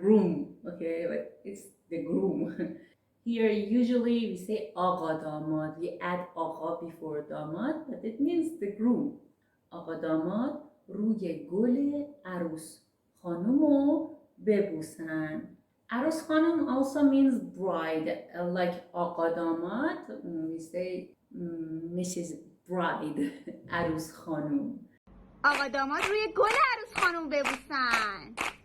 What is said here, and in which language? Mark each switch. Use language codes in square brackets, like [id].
[en] Groom, okay, but it's the groom. Here usually we say آقا داماد, we add آقا before داماد, but it means the groom. [fa] آقا داماد روی گل عروس خانومو ببوسن. [en] عروس خانم also means bride, like آقا داماد, we say Mrs. [fa] Bride, عروس خانم. آقا داماد روی گل عروس خانم ببوسن.